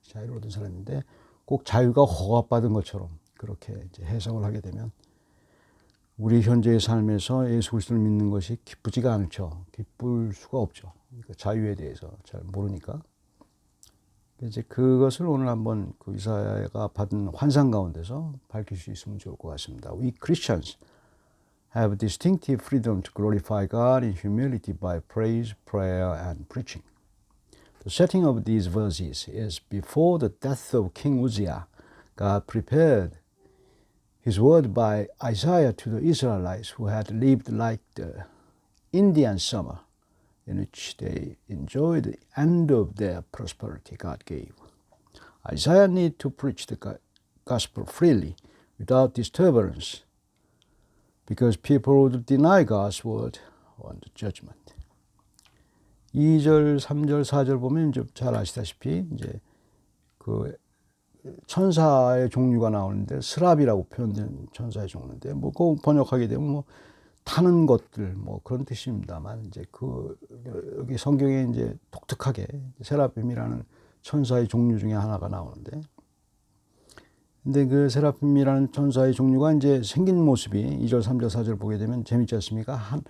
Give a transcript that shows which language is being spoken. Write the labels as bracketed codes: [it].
[ko] 자유를 얻은 사람인데 꼭 자유가 허가받은 것처럼 그렇게 이제 해석을 하게 되면 우리 현재의 삶에서 예수 그리스도를 믿는 것이 기쁘지가 않죠. 기쁠 수가 없죠. 그러니까 자유에 대해서 잘 모르니까. 이제 그것을 오늘 한번 그 이사야가 받은 환상 가운데서 밝힐 수 있으면 좋을 것 같습니다. [en] We Christians have distinctive freedom to glorify God in humility by praise, prayer, and preaching. The setting of these verses is before the death of King Uzziah. God prepared His word by Isaiah to the Israelites who had lived like the Indian summer, in which they enjoyed the end of their prosperity God gave. Isaiah needed to preach the gospel freely, without disturbance, because people would deny God's word on the judgment. [ko] 2절, 3절, 4절 보면 이제 잘 아시다시피 이제 그 천사의 종류가 나오는데 스랍이라고 표현된 천사의 종류인데 뭐 그 번역하게 되면 뭐 타는 것들 뭐 그런 뜻입니다만, 이제 그 여기 성경에 이제 독특하게 세라핌이라는 천사의 종류 중에 하나가 나오는데, 근데 그 세라핌이라는 천사의 종류가 이제 생긴 모습이 2절, 3절, 4절 보게 되면 재밌지 않습니까?